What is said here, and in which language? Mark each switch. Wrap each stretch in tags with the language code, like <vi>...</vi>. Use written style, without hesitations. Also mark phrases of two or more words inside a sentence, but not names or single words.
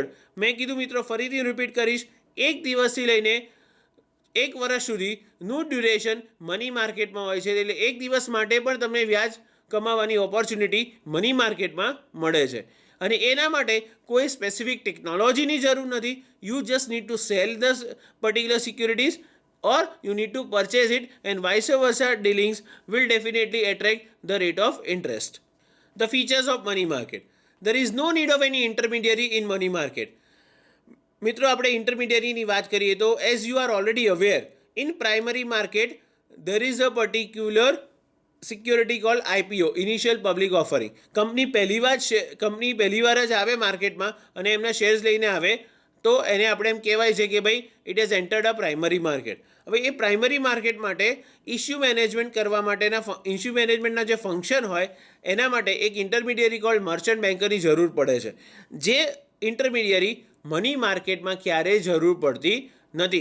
<gu>મેં કીધું મિત્રો, ફરીથી રિપીટ કરીશ, એક દિવસથી લઈને એક વર્ષ સુધીનું ડ્યુરેશન</gu> <en>money marketમાં</en> <gu>હોય છે. એટલે એક દિવસ માટે પણ તમને વ્યાજ કમાવાની ઓપોર્ચ્યુનિટી</gu> <en>money marketમાં</en> <gu>મળે છે. અને એના માટે કોઈ</gu> <en>specific technologyની</en> <gu>જરૂર નથી.</gu> <en>you just need to sell the particular securities or you need to purchase it, and vice versa dealings will definitely attract the rate of interest. The features of money market. There is no need of any intermediary in money market.</en> <gu>મિત્રો આપણે ઇન્ટરમીડિયરીની વાત કરીએ તો</gu> <en>as you are already aware, in primary market there is a particular security called IPO, initial public offering.</en> <gu>કંપની પહેલીવાર જ આવે માર્કેટમાં અને એમના શેર્સ લઈને આવે તો એને આપણે એમ કહેવાય છે કે ભાઈ</gu> <en>it has entered a primary market.</en> <gu>હવે એ</gu> <en>primary market</en> <gu>માટે</gu> <en>issue management</en> <gu>કરવા માટેના</gu> <en>issue managementના</en> <gu>જે ફંક્શન હોય એના માટે એક</gu> <en>intermediary called merchant bankerની</en> <gu>જરૂર પડે છે, જે ઇન્ટરમીડિયરી</gu> <en>money marketમાં</en> <gu>ક્યારેય જરૂર પડતી નથી.</gu>